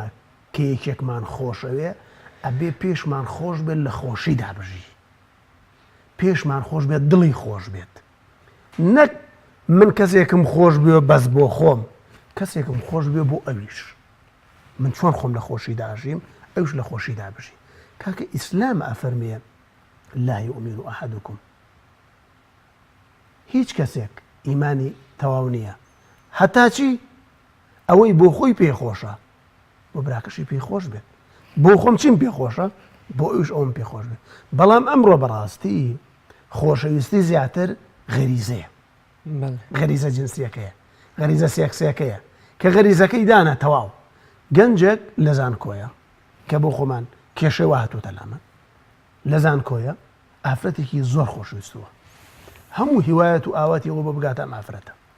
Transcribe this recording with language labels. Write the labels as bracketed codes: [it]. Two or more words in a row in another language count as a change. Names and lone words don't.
[ckb] کە یەکێکمان خۆشەوێ ئەبێ پێشمان خۆش بێت لە خۆشی دابژی پێشمان خۆش بێت دڵی خۆش بێت نەک من کەسێکم خۆش بێ بەس بۆ خۆم کەسێکم خۆش بێ بۆ ئەویش من چۆن خۆم لە خۆشی داژیم ئەوش لە خۆشی دابژی کاکە ئیسلام ئەفەرمێ [ar] لا يؤمن أحدكم [ckb] هیچ کەسێک ئیمانی تەواو نییە هەتا چی ئەوەی بۆ خۆی پێخۆشە بۆ براکەشی پێخۆش بێت بۆ خۆم چیم پێخۆشە بۆ ئەوش ئەوم پێخۆش بێت بەڵام ئەمڕۆ بەڕاستی خۆشەویستی زیاتر غەریزەیە غەریزە جنسیەکەیە غەریزە سێکسیەکەیە کە غەریزەکەی دانە تەواو گەنجێک لە زانکۆیە کە بۆ خۆمان کێشەوە هاتووتە لامە لە زانکۆیە ئافرەتێکی زۆر خۆشویستووە هەموو هیوایەت و ئاواتی ئەوە بۆ بگاتە ئەم ئافرەتە